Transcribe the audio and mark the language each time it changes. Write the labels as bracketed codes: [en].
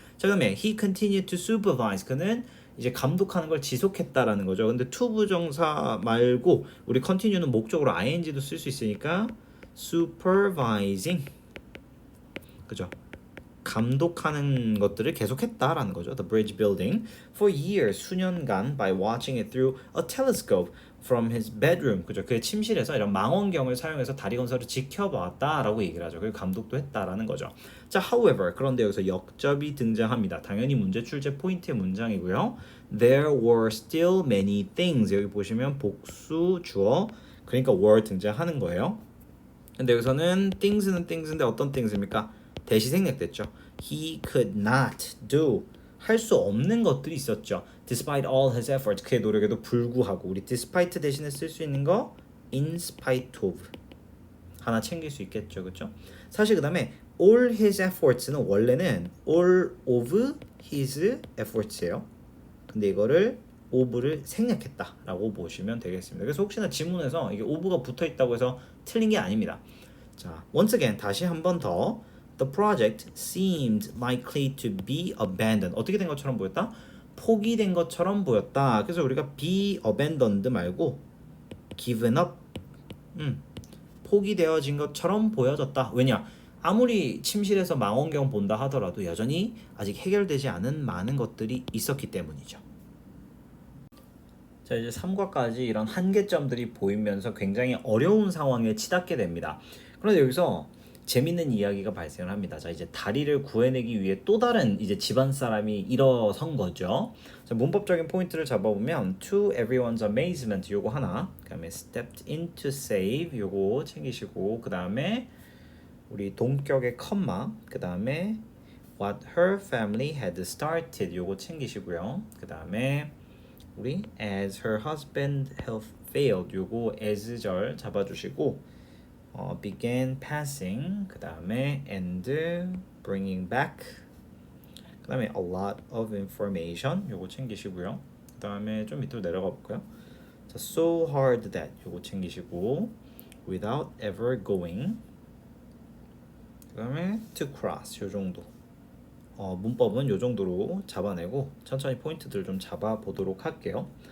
[ko] 자 그다음에 [en] he continued to supervise [ko] 그는 이제 감독하는 걸 지속했다라는 거죠. 근데 to 부정사 말고 우리 continue는 목적으로 ing도 쓸 수 있으니까 supervising 그죠? 감독하는 것들을 계속했다라는 거죠. [en] The bridge building for years [ko] 수년간 [en] by watching it through a telescope from his bedroom [ko] 그죠? 그의 침실에서 이런 망원경을 사용해서 다리 건설을 지켜봤다라고 얘기를 하죠. 그리고 감독도 했다라는 거죠. 자, however 그런데 여기서 역접이 등장합니다. 당연히 문제 출제 포인트의 문장이고요. [en] There were still many things [ko] 여기 보시면 복수 주어 그러니까 were 등장하는 거예요. 근데 여기서는 things인데 어떤 things입니까? 대시 생략됐죠. [en] He could not do [ko] 할 수 없는 것들이 있었죠. [en] Despite all his efforts [ko] 그의 노력에도 불구하고 우리 despite 대신에 쓸 수 있는 거 [en] in spite of [ko] 하나 챙길 수 있겠죠, 그렇죠? 사실 그 다음에 all his efforts는 원래는 [en] all of his efforts [ko] 예요. 근데 이거를 of를 생략했다라고 보시면 되겠습니다. 그래서 혹시나 지문에서 이게 of가 붙어 있다고 해서 틀린 게 아닙니다. 자, [en] once again [ko] 다시 한 번 더 [en] The project seemed likely to be abandoned. [ko] 어떻게 된 것처럼 보였다? 포기된 것처럼 보였다. 그래서 우리가 [en] be abandoned [ko] 말고 [en] given up [ko] 포기되어진 것처럼 보여졌다. 왜냐? 아무리 침실에서 망원경 본다 하더라도 여전히 아직 해결되지 않은 많은 것들이 있었기 때문이죠. 자 이제 3과까지 이런 한계점들이 보이면서 굉장히 어려운 상황에 치닫게 됩니다. 그런데 여기서 재밌는 이야기가 발생을 합니다. 자 이제 다리를 구해내기 위해 또 다른 이제 집안 사람이 일어선 거죠. 자 문법적인 포인트를 잡아보면 [en] to everyone's amazement [ko] 요거 하나, 그다음에 [en] stepped in to save [ko] 요거 챙기시고 그 다음에 우리 동격의 컴마, 그 다음에 [en] what her family had started [ko] 요거 챙기시고요. 그 다음에 우리 [en] as her husband health failed [ko] 요거 as절 잡아주시고 [en] began passing [ko] 그 다음에 [en] and bringing back [ko] 그 다음에 [en] a lot of information [ko] 요거 챙기시고요. 그 다음에 좀 밑으로 내려가 볼까요? 자, so hard that 요거 챙기시고 [en] without ever going [ko] 그 다음에 to cross 요 정도 문법은 요 정도로 잡아내고 천천히 포인트들 좀 잡아보도록 할게요.